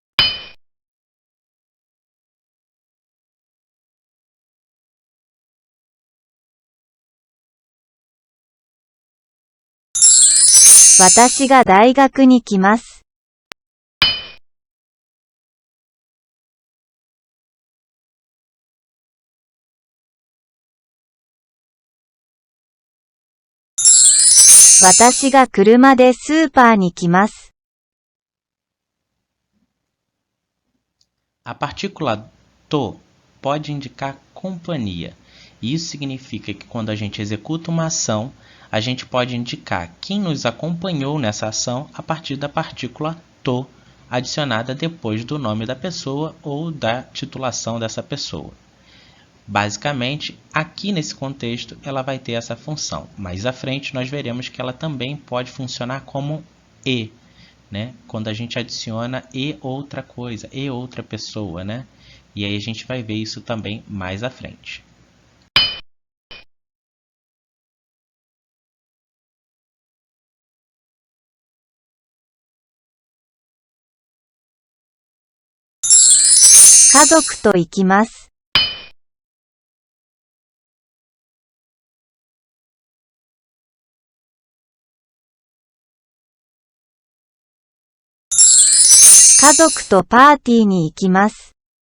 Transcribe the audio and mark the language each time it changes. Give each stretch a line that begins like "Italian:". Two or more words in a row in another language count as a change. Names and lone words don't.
Japanese: 私が大学に来ます。私が車でスーパーに来ます。
Portuguese: A partícula to pode indicar companhia. E isso significa que quando a gente executa uma ação, a gente pode indicar quem nos acompanhou nessa ação a partir da partícula to, adicionada depois do nome da pessoa ou da titulação dessa pessoa. Basicamente, aqui nesse contexto, ela vai ter essa função. Mais à frente, nós veremos que ela também pode funcionar como e, né? Quando a gente adiciona e outra coisa, e outra pessoa, né? E aí a gente vai ver isso também mais à frente.
Japanese: "家族と行きます。家族とパーティーに行きます。